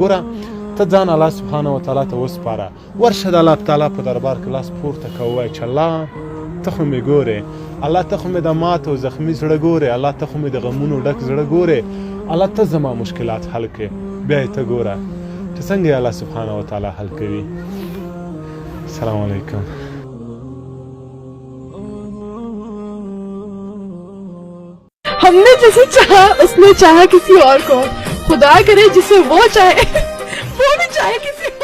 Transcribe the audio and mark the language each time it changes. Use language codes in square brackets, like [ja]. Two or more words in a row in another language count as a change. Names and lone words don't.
[ps] ګوره ته ځان الله [ar] سبحانه وتعالی [ps] ته وسپاره، ورشه د الله تعالی په دربار کې لاس پورته که ووایه چې الله ته خو مې ګورې، الله ته خو مې د مات او زخمي زړه ګورې، الله ته خو مې د غمونو ډک زړه ګورې، الله ته زما مشکلات حل کړې. بیا یې ته ګوره چې څنګه یې الله [ar] سبحانه وتعالی [ps] حل کوي. [ar] السلام علیکم. [ur] ہم نے جسے چاہا اس نے چاہا کسی اور کو، خدا کرے جسے وہ چاہے وہ بھی چاہے کسی